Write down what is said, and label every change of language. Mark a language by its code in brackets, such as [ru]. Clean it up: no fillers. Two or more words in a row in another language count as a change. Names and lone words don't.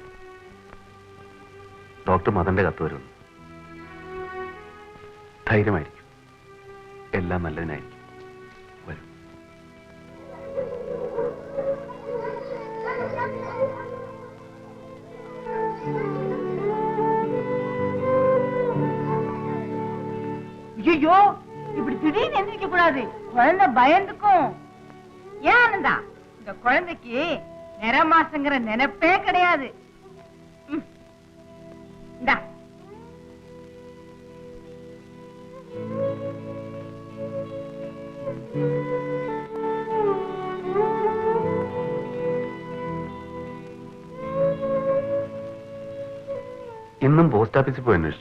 [ml] ഡോക്ടർ മദന്റെ കത്ത് വരുന്നു. ധൈര്യമായിരിക്കും, എല്ലാം നല്ലതിനായിരിക്കും. വരും. [ta] ஐயோ, இப்படி திடீர்னு எந்திரிக்க கூடாது. குழந்தை பயந்துக்கும். ஏன் ஆனந்தா, இந்த குழந்தைக்கு நிறமாசங்கிற நினைப்பே கிடையாது. இந்தா [ml] ഇന്നും പോസ്റ്റ് ഓഫീസിൽ പോയി അന്വേഷിച്ചു.